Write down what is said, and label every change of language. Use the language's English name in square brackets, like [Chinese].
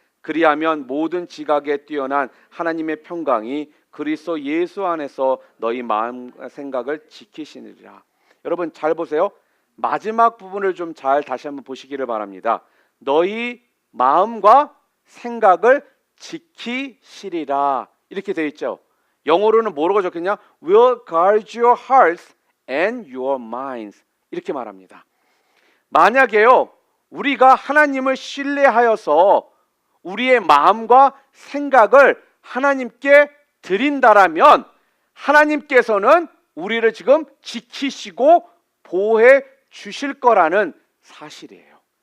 [Korean] 그리하면 모든 지각에 뛰어난 하나님의 평강이 그리스도 예수 안에서 너희 마음 생각을 지키시느니라. 여러분 잘 보세요. 마지막 부분을 좀 잘 다시 한번 보시기를 바랍니다. 너희 마음과 생각을 지키시리라 이렇게 되어 있죠. 영어로는 뭐라고 적혔냐? [English] Will guard your hearts and your minds [Korean] 이렇게 말합니다. 만약에요, 우리가 하나님을 신뢰하여서 우리의 마음과 생각을 하나님께 드린다라면 하나님께서는 우리를 지금 지키시고 보호해 주실 거라는 사실이에요.